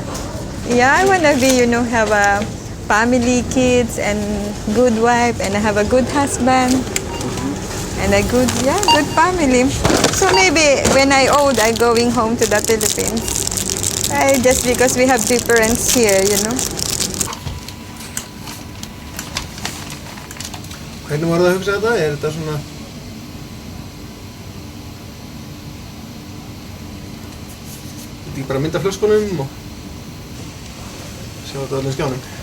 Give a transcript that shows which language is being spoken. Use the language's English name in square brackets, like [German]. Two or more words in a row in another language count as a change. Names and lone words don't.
[English] Yeah, I wanna be, you know, have a family, kids, and good wife, and I have a good husband, and a good family. So maybe when I old, I'm going home to the Philippines. Just because we have difference here, you know. [Icelandic] Hvernig var það að hugsa þetta? Er þetta svona... Þetta ekki bara mynda flöskunum og... Sjá sjá þetta alveg skjánum.